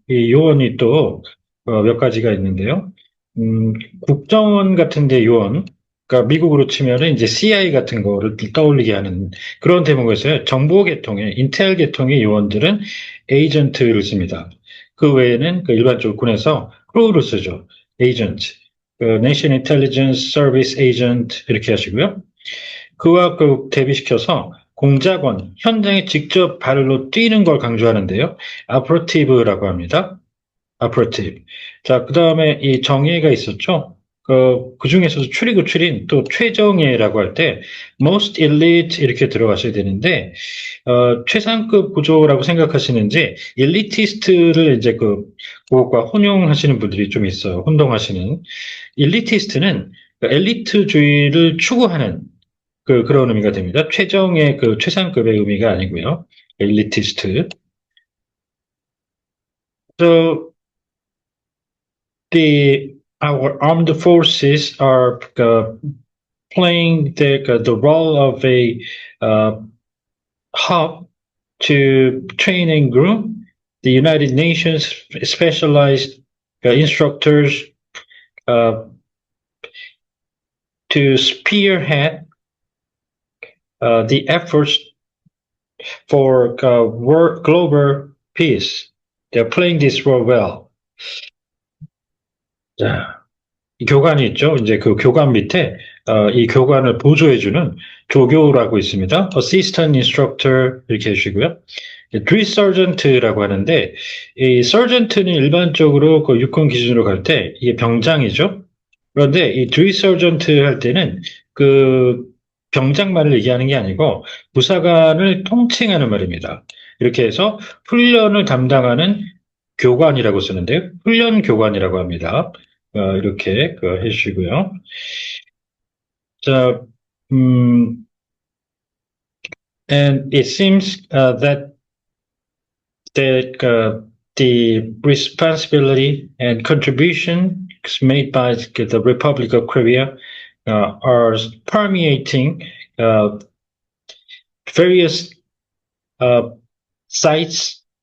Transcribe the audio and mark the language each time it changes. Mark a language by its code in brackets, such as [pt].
[ko] 이 요원이 또 몇 가지가 있는데요. 음, 국정원 같은 데 요원, 그러니까 미국으로 치면은 이제 CIA 같은 거를 떠올리게 하는 그런 대목에서요. 정보 계통의, 인텔 계통의 요원들은 에이전트를 씁니다. 그 외에는 일반적으로 군에서 크루를 쓰죠. 에이전트. [en] Nation Intelligence Service Agent [ko] 이렇게 하시고요. 그와 대비시켜서 공작원, 현장에 직접 발로 뛰는 걸 강조하는데요. 아프로티브라고 합니다. 아프로티브. 자, 그 다음에 이 정예가 있었죠. 그 중에서도 추리고 추린 또 최정예라고 할 때 [en] most elite [ko] 이렇게 들어가셔야 되는데 최상급 구조라고 생각하시는지 엘리티스트를 이제 그것과 혼용하시는 분들이 좀 있어요. 혼동하시는 엘리티스트는 엘리트주의를 추구하는 그런 의미가 됩니다. 최정의 최상급의 의미가 아니고요. 엘리티스트. [en] So our armed forces are playing the role of a uh, hub to train and groom the United Nations specialized instructors uh, to spearhead the efforts for global peace. They're playing this role well. [ko] 자, 이 교관이 있죠. 이제 그 교관 밑에 이 교관을 보조해주는 조교라고 있습니다. Assistant Instructor 이렇게 해주시고요. Drill Sergeant라고 하는데 이 Sergeant는 일반적으로 그 육군 기준으로 갈 때 이게 병장이죠. 그런데 이 Drill Sergeant 할 때는 그 병장만을 얘기하는 게 아니고 부사관을 통칭하는 말입니다. 이렇게 해서 훈련을 담당하는 교관이라고 쓰는데 훈련 교관이라고 합니다. 이렇게 해주시고요. [en] 자, and it seems that the responsibility and contribution made by the Republic of Korea are permeating various sites